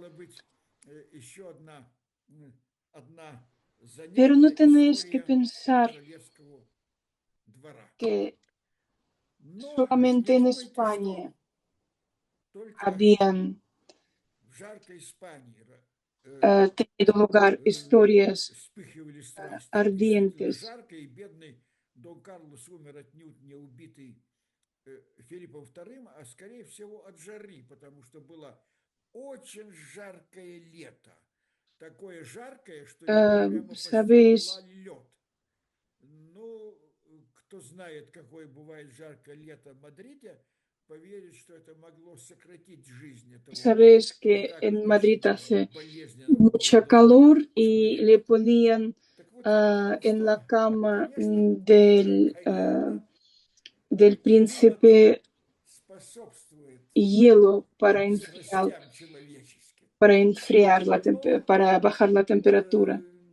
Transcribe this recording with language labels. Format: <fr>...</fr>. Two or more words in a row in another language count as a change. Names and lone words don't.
<es>Pero no tenéis que pensar que solamente en España habían tenido lugar historias ardientes.</es> <ru>Дон Карлос умер отнюдь не убитый Филиппом II, а скорее всего от жары, потому что было очень жаркое лето. Такое жаркое, что его прямо почти пылал лед. Ну, кто знает, какое бывает жаркое лето в Мадриде, поверит, что это могло сократить жизнь этого.</ru> <es>Sabéis que en Madrid hace mucho calor y le ponían en la cama del príncipe hielo para enfriar para bajar la temperatura.</es>